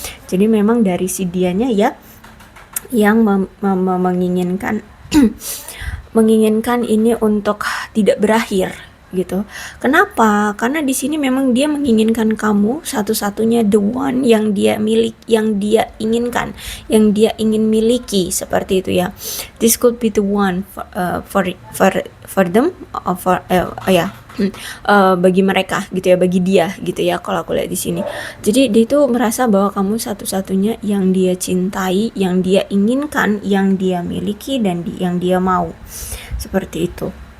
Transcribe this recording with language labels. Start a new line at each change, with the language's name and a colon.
Indonesian: Jadi memang dari si dianya ya yang menginginkan menginginkan ini untuk tidak berakhir gitu. Kenapa? Karena di sini memang dia menginginkan kamu satu-satunya,
English: the one
Indonesian: yang dia yang dia inginkan, yang dia ingin miliki, seperti itu ya.
English: This could be the one for them, ya.
Indonesian: Bagi mereka gitu ya, bagi dia gitu ya, kalau aku lihat di sini. Jadi dia itu merasa bahwa kamu satu-satunya yang dia cintai, yang dia inginkan, yang dia miliki, dan yang dia mau, seperti itu.